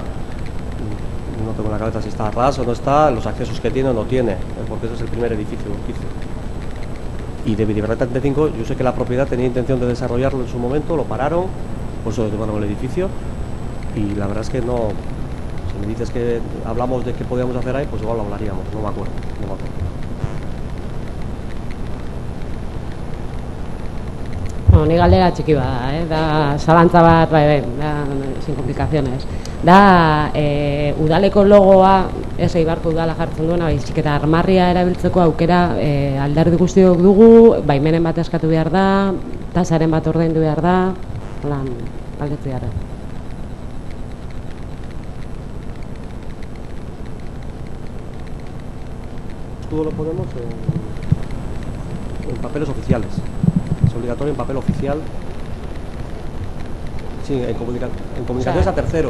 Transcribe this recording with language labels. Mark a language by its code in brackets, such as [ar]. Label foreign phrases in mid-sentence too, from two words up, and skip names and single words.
[es] No tengo en la cabeza si está a ras o no está, los accesos que tiene o no tiene, porque ese es el primer edificio de Urkizu. Y de Bidebarrieta 35, yo sé que la propiedad tenía intención de desarrollarlo en su momento, lo pararon, por eso tomaron el edificio. Y la verdad es que no. Si me dices que hablamos de qué podíamos hacer ahí, pues igual lo hablaríamos, no me acuerdo. [eu] Ni galdera txiki bada, da zalantza bat, da, [es] sin complicaciones. [eu] Da, udaleko logoa, ez Eibarko udala jartzen duena, baizik eta armarria erabiltzeko aukera alderdi guztiok dugu, baimenen bat eskatu behar da, tasaren bat ordaindu behar da, lan, aldetzi gara. [es] Todo lo ponemos en papeles oficiales. Es obligatorio en papel oficial. Sí, en comunicaciones a terceros.